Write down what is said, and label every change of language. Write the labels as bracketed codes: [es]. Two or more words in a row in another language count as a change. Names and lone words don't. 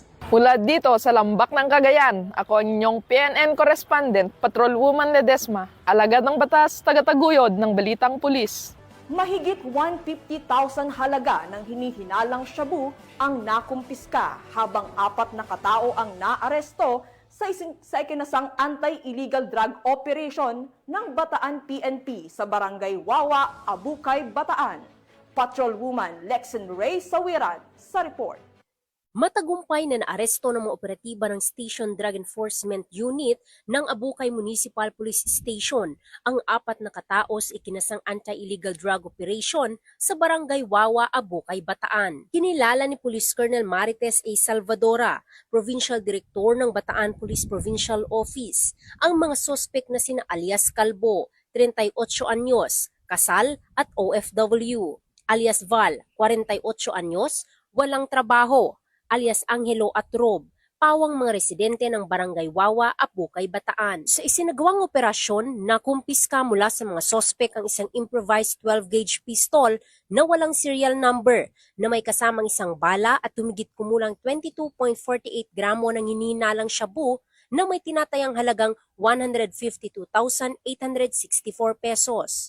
[tl] Mula dito sa Lambak ng Cagayan, ako ang inyong PNN correspondent, Patrolwoman Ledesma, alagad ng batas, tagataguyod ng Balitang Pulis. Mahigit 150,000 halaga ng hinihinalang shabu ang nakumpiska habang 4 na katao ang naaresto sa ikinasang [en] anti-illegal drug operation [tl] ng Bataan PNP sa Barangay Wawa, Abukay, Bataan. Patrolwoman Lexen Ray Sawiran sa report. Matagumpay na naaresto ng mga operatiba ng Station Drug Enforcement Unit ng Abukay Municipal Police Station ang 4 na katao sa ikinasang [en] anti-illegal drug operation [tl] sa Barangay Wawa, Abukay, Bataan. Kinilala ni Police Colonel Marites A. Salvadora, Provincial Director ng Bataan Police Provincial Office, ang mga sospek na sina alias Calbo, 38 anyos, kasal at OFW, alias Val, 48 anyos, walang trabaho, alias Angelo at Rob, pawang mga residente ng Barangay Wawa, Abukay, Bataan. Sa isinagawang operasyon, nakumpiska mula sa mga sospek ang isang [en] improvised 12-gauge pistol [tl] na walang [en] serial number [tl] na may kasamang isang bala at tumigit kumulang 22.48 gramo ng hinihinalang shabu na may tinatayang halagang 152,864 pesos.